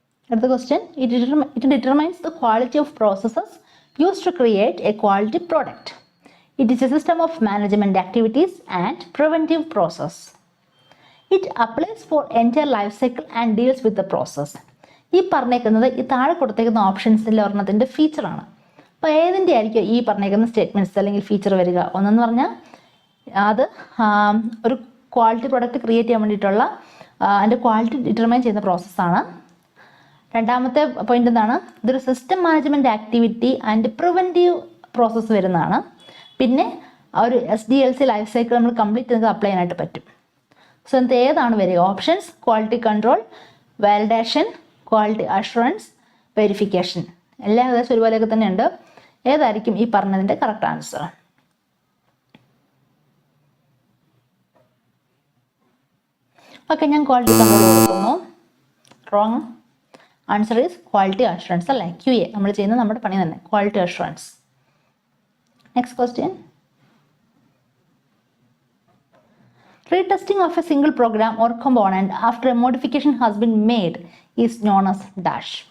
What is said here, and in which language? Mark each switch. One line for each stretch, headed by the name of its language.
Malayalam: അടുത്ത question:
English: it determines the quality of processes used to create a quality product. It is a system of management activities and preventive process. It applies for entire life cycle and deals with the process.
Malayalam: ഈ പറഞ്ഞേക്കുന്നത് ഈ താഴെ കൊടുത്തേക്കുന്ന ഓപ്ഷൻസിൽ ഒരെണ്ണത്തിൻ്റെ ഫീച്ചറാണ്. അപ്പോൾ ഏതിൻ്റെ ആയിരിക്കും ഈ പറഞ്ഞേക്കുന്ന statements അല്ലെങ്കിൽ ഫീച്ചർ വരിക? ഒന്നെന്ന് പറഞ്ഞാൽ അത് ഒരു ക്വാളിറ്റി പ്രൊഡക്റ്റ് ക്രിയേറ്റ് ചെയ്യാൻ വേണ്ടിയിട്ടുള്ള അതിൻ്റെ ക്വാളിറ്റി ഡിറ്റർമൈൻ ചെയ്യുന്ന പ്രോസസ്സാണ്. രണ്ടാമത്തെ പോയിന്റ് എന്താണ്? ഇതൊരു system management activity and preventive process വരുന്നതാണ്. പിന്നെ ഒരു SDLC ലൈഫ് സൈക്കിൾ നമ്മൾ കംപ്ലീറ്റ് ചെയ്ത് അപ്ലൈ ചെയ്യാനായിട്ട് പറ്റും. സോ ഇത് ഏതാണ് വരിക? Options: quality control, validation, quality assurance, verification. എല്ലാം ഏകദേശം ഒരുപോലെയൊക്കെ തന്നെ ഉണ്ട്. ഏതായിരിക്കും ഈ പറഞ്ഞതിൻ്റെ കറക്റ്റ് ആൻസർ? ഓക്കെ, ഞാൻ ക്വാളിറ്റി കൺട്രോൾ കൊടുക്കുന്നു. Wrong.
English: answer is quality assurance
Malayalam: അല്ലേ, QA. നമ്മൾ ചെയ്യുന്നത് നമ്മുടെ പണി തന്നെ, quality assurance.
English: Next question: retesting of a single program or component after a modification has been made is known as dash.